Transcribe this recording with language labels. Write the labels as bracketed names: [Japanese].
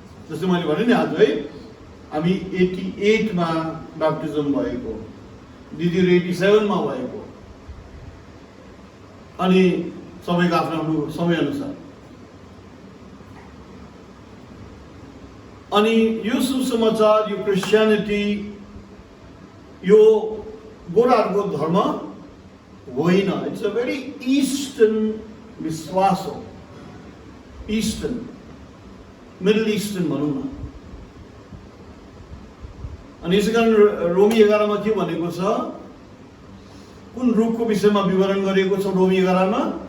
[Nepali] जस्तै मैले भने नि आज है, हामी 88 मा ब्याप्टिजम भएको, दिदीहरू 87 मा भएको, अनि सबैको आफ्नो समय अनुसार। अनि यो सुसमाचार, यो क्रिस्चियनिटी, यो गोराहरूको धर्म होइन। [English] it's a very eastern [Nepali] विश्वास हो। ईस्टर्न, मिडल ईस्टर्न भनौँ न। अनि यसै कारण रोमी 11 मा के भनेको छ? कुन रूपको विषयमा विवरण गरिएको छ रोमी 11 मा?